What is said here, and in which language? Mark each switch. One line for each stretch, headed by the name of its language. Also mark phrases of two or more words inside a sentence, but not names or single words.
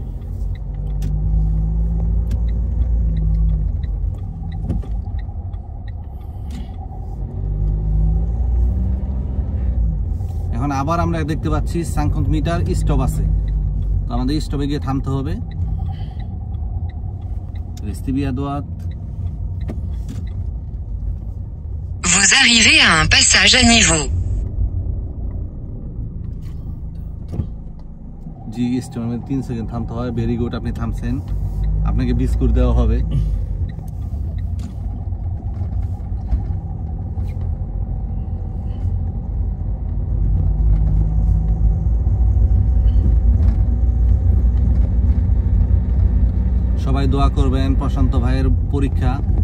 Bangla: এখন আবার আমরা দেখতে পাচ্ছি 50 মিটার স্টপ আছে, তো আমাদের স্টপে গিয়ে থামতে হবে।
French: Vous arrivez à un passage à niveau.
Bangla: জি, স্টপে 3 সেকেন্ড থামতে হয়।
English: very good,
Bangla: আপনি থামছেন, আপনাকে বিস্কুট দেওয়া হবে। সবাই দোয়া করবেন প্রশান্ত ভাইয়ের পরীক্ষা।